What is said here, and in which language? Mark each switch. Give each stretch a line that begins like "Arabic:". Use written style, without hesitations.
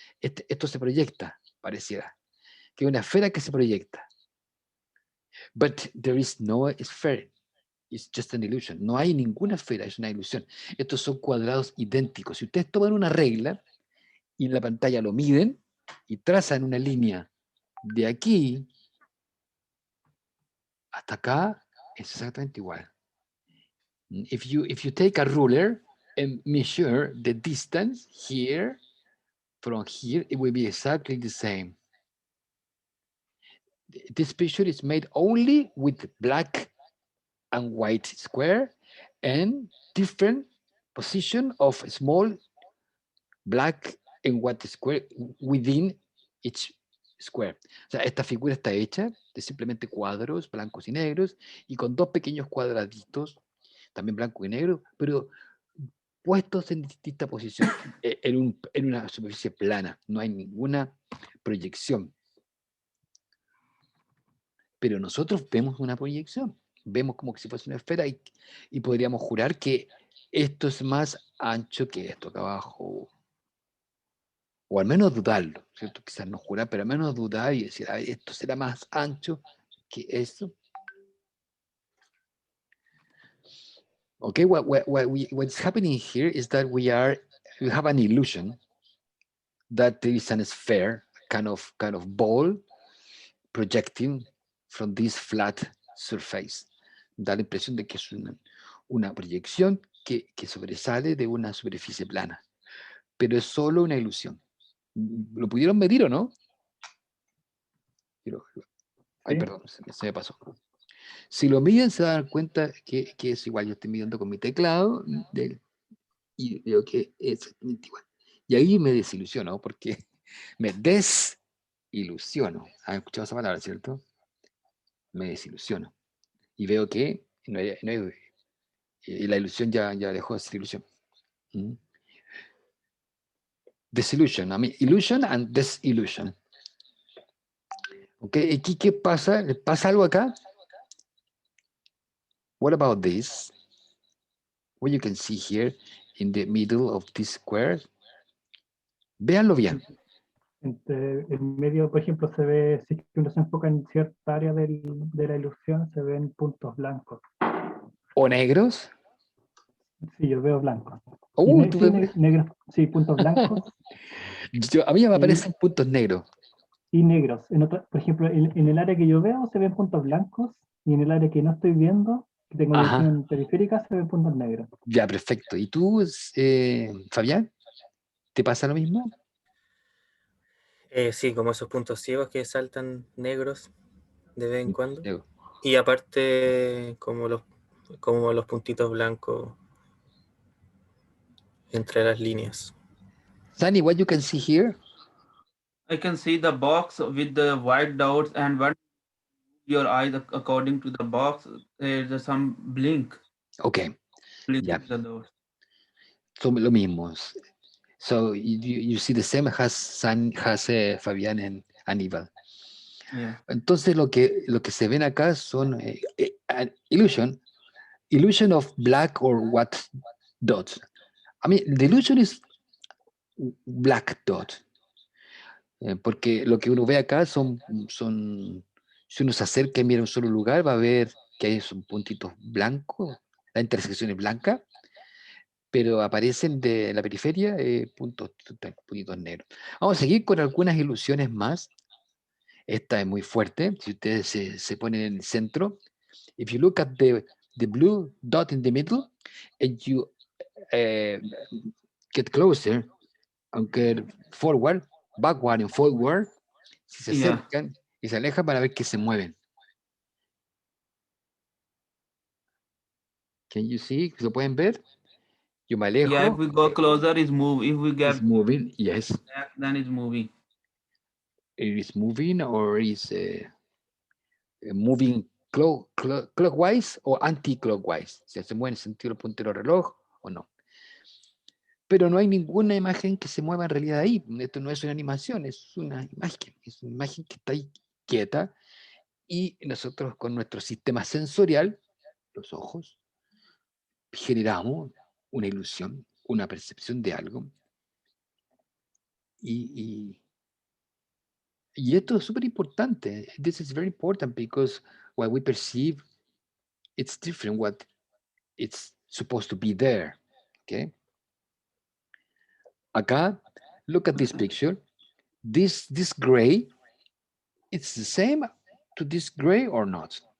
Spanish: Esto se proyecta, pareciera, que es una esfera que se proyecta.
English: But there is no sphere, it's just an illusion.
Spanish: No hay ninguna esfera, es una ilusión. Estos son cuadrados idénticos. Si ustedes toman una regla y en la pantalla lo miden y trazan una línea de aquí hasta acá, es exactamente igual.
English: If you take a ruler and measure the distance here from here, it will be exactly the same. This picture is made only with black and white square and different position of small black and white square within each square.
Spanish: O sea, esta figura está hecha de simplemente cuadros blancos y negros y con dos pequeños cuadraditos, también blanco y negro, pero puestos en distinta posición en una superficie plana. No hay ninguna proyección. Pero nosotros vemos una proyección. Vemos como si fuese una esfera y podríamos jurar que esto es más ancho que esto acá abajo. O al menos dudarlo, ¿cierto? Quizás no jurar, pero al menos dudar y decir, esto será más ancho que esto.
English: Okay, what's happening here is that we have an illusion that there is an sphere, kind of ball projecting from this flat surface.
Spanish: Da la impresión de que es una proyección que sobresale de una superficie plana, pero es solo una ilusión. ¿Lo pudieron medir o no? Ay, Sí. perdón, se me pasó. Si lo miden, se dan cuenta que es igual. Yo estoy midiendo con mi teclado y veo que es exactamente igual. Y ahí me desilusiono, porque me desilusiono. ¿Han escuchado esa palabra, cierto? Me desilusiono. Y veo que y la ilusión ya dejó de ser ilusión. ¿Mm?
English: Desillusion. I mean, illusion and desillusion.
Spanish: ¿Ok? ¿Aquí qué pasa? ¿Pasa algo acá?
English: What about this? What you can see here in the middle of this square.
Spanish: Véanlo bien. En medio, por ejemplo, se ve, si uno se enfoca en cierta área de la ilusión, se ven puntos blancos. ¿O negros? Sí, yo veo blancos. ¿Tú Sí, ves? negros, sí, puntos blancos A mí me aparecen puntos negros. y negros. Por ejemplo, en el área que yo veo se ven puntos blancos y en el área que no estoy viendo, que tengo la Ajá. visión periférica, se ven puntos negros. Ya, perfecto. ¿Y tú, Fabián? ¿Te pasa lo mismo? Sí, como esos puntos ciegos que saltan negros de vez en cuando. Negro. Y aparte, como como los puntitos blancos entre las líneas.
English: Sunny, what you can see here? I can see the box with the white dots, and when your eyes according to the box, there's some blink. Okay, Blink yeah. the dots.
Spanish: Son lo mismo.
English: So you see the same has Fabián and Aníbal. Yeah.
Spanish: Entonces lo que se ven acá son
English: an illusion of black or white dots. I mean, the illusion is black dot.
Spanish: Porque lo que uno ve acá son, si uno se acerca y mira un solo lugar, va a ver que hay son puntitos blancos, la intersección es blanca, pero aparecen de la periferia puntitos negros. Vamos a seguir con algunas ilusiones más. Esta es muy fuerte. Si ustedes se ponen en el centro,
English: if you look at the blue dot in the middle, and you get closer,
Spanish: aunque
English: forward, backward and forward,
Spanish: si se
English: Yeah.
Spanish: acercan y se alejan para ver que se mueven.
English: Can you see?
Spanish: ¿Lo pueden ver? Yo me alejo.
English: Yeah, if we go closer, it's move. If we get It's moving. Yes. back, then it's moving. It is moving or is moving clockwise o anti-clockwise.
Spanish: Si se mueve en sentido del puntero reloj o no. Pero no hay ninguna imagen que se mueva en realidad ahí. Esto no es una animación, es una imagen que está ahí quieta y nosotros con nuestro sistema sensorial, los ojos, generamos una ilusión, una percepción de algo. Y esto es súper importante.
English: This is very important because what we perceive, it's different what it's supposed to be there. Okay? Acá, look at this picture. This gray, it's the same to this gray or not?